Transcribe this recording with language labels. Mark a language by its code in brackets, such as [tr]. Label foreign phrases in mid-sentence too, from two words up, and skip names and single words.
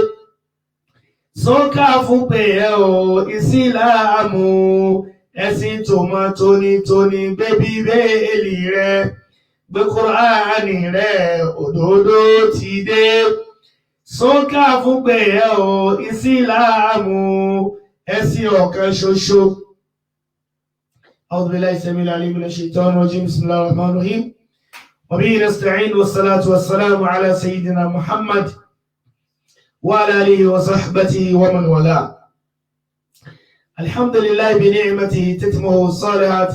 [yo] Sọ́kà fún pé ẹ o Ìsìlámù, ẹ̀sìn tó mọ́ tónítóní. Gbé Bíbélì rẹ, gbé Kùránì rẹ, òdodo ti dé. Sọ́kà fún pé ẹ o Ìsìlámù, ẹ̀sìn ọ̀kan ṣoṣo. [ar] أعوذ بالله السميع العليم من الشيطان الرجيم. بسم الله الرحمن الرحيم. وبه نستعين والصلاة والسلام على سيدنا محمد وعلى آله وصحبه ومن والاه. الحمد لله بنعمته تتمه الصالحات.